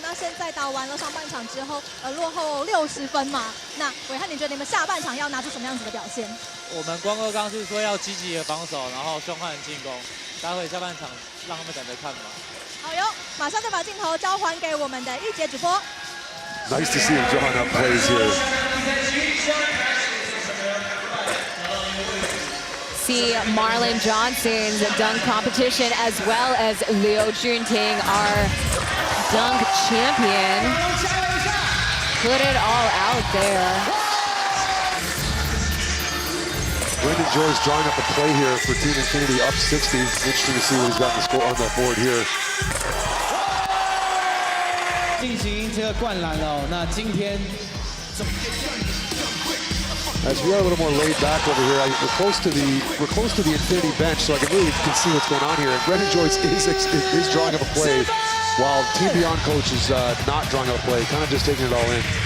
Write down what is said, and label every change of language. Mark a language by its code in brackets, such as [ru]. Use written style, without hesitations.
[zh] 那现在打完了上半场之后，落后60分嘛。那伟汉，你觉得你们下半场要拿出什么样子的表现？我们光哥刚是说要积极的防守，然后凶悍的进攻。待会下半场让他们等着看吧。好哟，马上就把镜头交还给我们的玉洁主播。 [en] Nice to see him drawing up plays here. See Marlon Johnson's dunk competition as well as Liu Junting, our dunk champion. Put it all out there. Brendan Joyce drawing up a play here for Team Infinity, up 60. Interesting to see what he's got in the score on that board here. [zh] 进行这个灌篮哦，那今天。 [en] As we are a little more laid back over here, we're close to the Infinity bench, so I can really see what's going on here. And Brendan Joyce is drawing up a play, while Team Beyond coach is not drawing up a play, kind of just taking it all in.